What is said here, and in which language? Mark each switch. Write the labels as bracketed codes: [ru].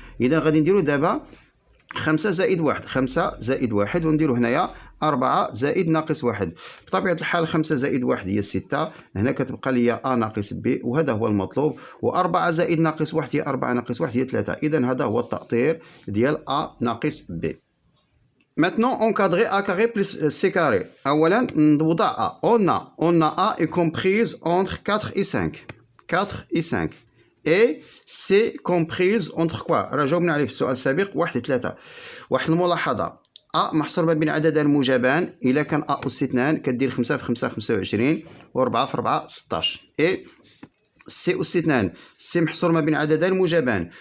[ar] إذا غادي نديرو دابا 5 زائد 1 5 زائد 1 ونديرو هنايا 4 زائد ناقص 1. بطبيعة الحال 5 زائد 1 هي 6. هنا كتبقى ليا A ناقص B وهذا هو المطلوب. و4 زائد ناقص 1 هي 4 ناقص 1 هي 3. إذا هذا هو التأطير ديال A ناقص B. [fr] Maintenant encadrer A carré plus C carré. [ar] أولا نوضع A. [fr] On a A est comprise entre 4 et 5. 4 et 5. Et C comprise entre quoi؟ [ar] راه جاوبنا عليه في السؤال السابق 1 3. واحد الملاحظة A محصور ما بين عددان موجبان. إلا كان A أس 2 كدير 5 في 5 25 و4 في 4 16. إي سي أس 2 سي محصور ما بين عددان موجبان.